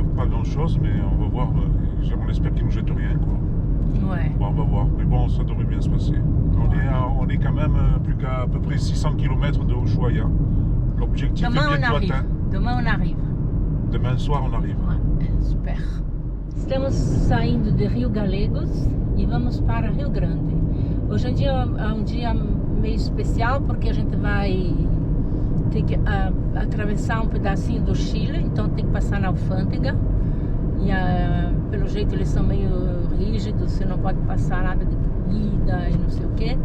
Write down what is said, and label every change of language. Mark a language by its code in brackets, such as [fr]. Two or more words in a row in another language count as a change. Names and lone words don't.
[fr] pas grand chose, mais on va voir. On espère qu'ils nous jettent rien, quoi. Ouais. Bon, on va voir. Mais bon, ça devrait bien se passer. On est quand même plus qu'à peu près 600 km de Ushuaia. L'objectif est Demain on bientôt arrive. atteint. Demain on arrive. Demain soir, on arrive. Ouais, super. [pt] Estamos saindo de Rio Gallegos e vamos para Rio Grande. Hoje em dia é um dia meio especial porque a gente vai ter que atravessar um pedacinho do Chile, então tem que passar na alfândega. E pelo jeito eles são meio rígidos, você não pode passar nada de comida e não sei o quê.